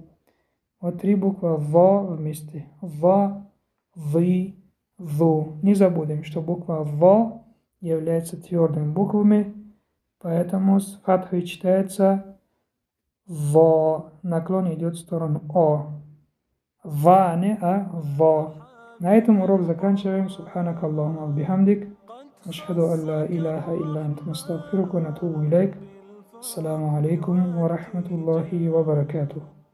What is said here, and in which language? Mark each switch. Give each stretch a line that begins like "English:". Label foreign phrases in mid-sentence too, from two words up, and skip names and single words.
Russian: Вот три буквы В вместе. В, вы, ву. Не забудем, что буква В является твердыми буквами, поэтому с фатхой читается В. Наклон идет в сторону О. В, не А, В. На этом урок заканчиваем.
Arabic: سبحانك اللهم بحمدك. أشهد أن لا إله إلا أنت نستغفرك ونتوب إليك. السلام عليكم ورحمة الله وبركاته.